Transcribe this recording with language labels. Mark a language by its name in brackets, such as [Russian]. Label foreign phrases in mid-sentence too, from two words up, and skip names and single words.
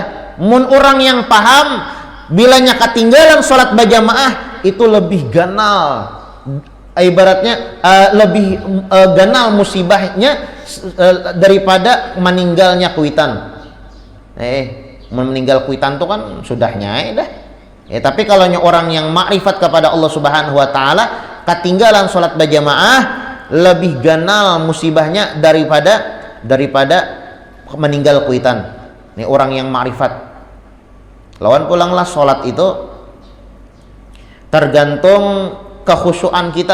[Banjar] Mun orang yang paham bilanya ketinggalan sholat berjamaah itu lebih ganal, ibaratnya lebih ganal musibahnya daripada meninggalnya kuitan. Meninggal kuitan itu kan sudahnya dah. Tapi kalau orang yang makrifat kepada Allah Subhanahu wa taala, ketinggalan sholat berjamaah lebih ganal musibahnya daripada meninggal kuitan. Ini orang yang makrifat. Lawan pulanglah sholat itu tergantung kekhusyuan kita.